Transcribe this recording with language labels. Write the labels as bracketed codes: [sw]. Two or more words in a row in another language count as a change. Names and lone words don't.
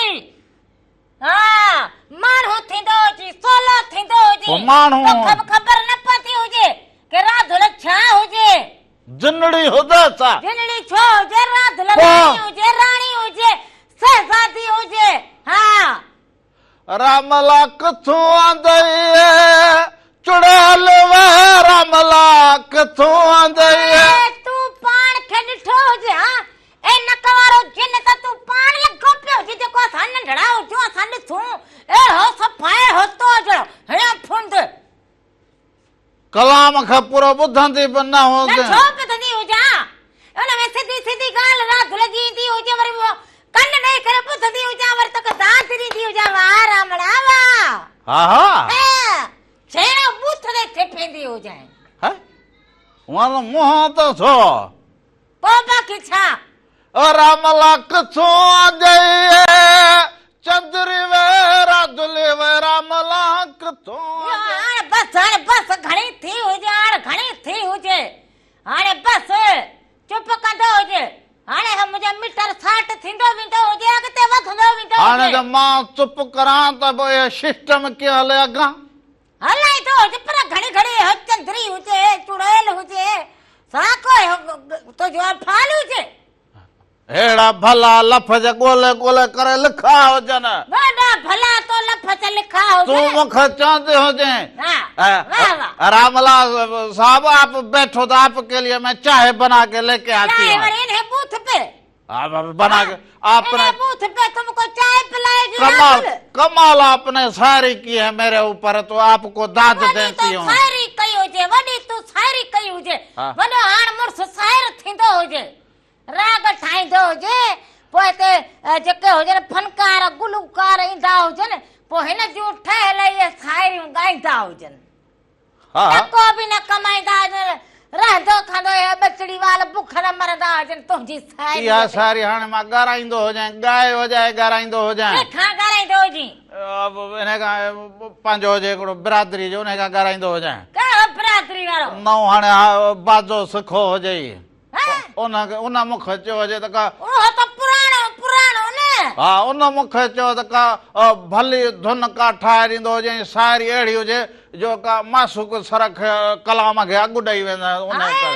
[sd] हा माण्हू थींदो हुजे सोलो थींदो हुजे माण्हू तोखे ख़बर न पवंदी हुजे कि राधुल छा हुजे जिनड़ी हुजे छा जिनड़ी छो हुजे राधुल राणी हुजे राणी हुजे शहजादी हुजे। हा रामला किथों आंदे चुड़ैल वे रामला किथों आंदे तू पाण खे ॾिठो हुजे हा ए नकवारो जिन त तू पाण लॻो पियो हुजे जेको असां नंढड़ा हुजूं असां ॾिसूं ए हो सफ़ाए होतो जहिड़ो हया फुंड कलाम खां पूरो ॿुधंदी बि न हुजे छो ॿुधंदी हुजां उन में सिधी सिधी ॻाल्हि राधुल जी ईंदी हुजे वरी कन ॾेई करे ॿुधंदी हुजां वरी तोखे दांत ॾींदी हुजां वाह रामड़ा वाह हा हा छेड़ा बूथ ते थिपेंदी हुजां है वण मुंहं त छो पोइ बाक़ी छा रामला किथों आंदे चंद्री वे राधुली वे रामला किथों हाणे बस घणी थी हुजे हाणे घणी थी हुजे हाणे बस चुप कंदो हुजे हाणे मुंहिंजो मीटर 60 थींदो वेंदो हुजे अॻिते वधंदो वेंदो हाणे त मां चुप करां त पोइ सिस्टम कीअं हले अॻां हलाई थो हुजे पर घणी घणी चंद्री हुजे चुड़ैल हुजे साको तो जो फाल हुजे हेड़ा भला लफ़्ज़ ॻोल्हे ॻोल्हे करे लिखा हुजनि वॾा भला तो लफ़्ज़ लिखा हुजनि [ur] تو مکھ چاہتے ہو جائے ہاں، واہ، واہ. راملال صاحب آپ بیٹھو تو آپ کے لیے میں چائے بنا کے لے کے آتی चाय हूँ। والے انہیں بوتھ پے آپ بنا کے آپ نے انہیں بوتھ پے تم کو چائے پلائے گی कमाल राहुल। کمال آپ نے شاعری کی ہے میرے اوپر تو آپ کو داد [sd] वॾी [ur] देती तो हूँ। [sd] शायरी कई हुजे, वॾी तूं शायरी कई हुजे, हाँ। वॾो हाण मुड़ुसु शाइर थींदो हुजे, राग ठाहींदो हुजे, पोइ हिते जेके हुजनि फनकार गुलकार ईंदा हुजनि, पोइ हिन जूं ठहियल इहे शाइरियूं ॻाईंदा हुजनि। हाँ को बि न कमाईंदा हुजनि, रहंदो खांदो हे बचड़ी वाल बुख न मरंदा हुजनि तुंहिंजी शाइरी इहा सारी हाणे मां ॻाराईंदो हुजां [ur] گائے ہو جائے [sd] ॻाराईंदो हुजां खां ॻाराईंदो हुजी इन खां पंहिंजो हुजे हिकिड़ो बिरादरी जो उन खां ॻाराईंदो हुजां कहिड़ो बिरादरी वारो नओं हाणे बाजो सिखो हुजे हैं? उन मूंखे चयो हुजे त का उहो त पुराणो पुराणो न हा उन मूंखे चयो त का भली धुन का ठाहे ॾींदो हुजे शाइरी अहिड़ी हुजे जो का मासूक सरख कलाम खे अॻु ॾेई वेंदा उन करे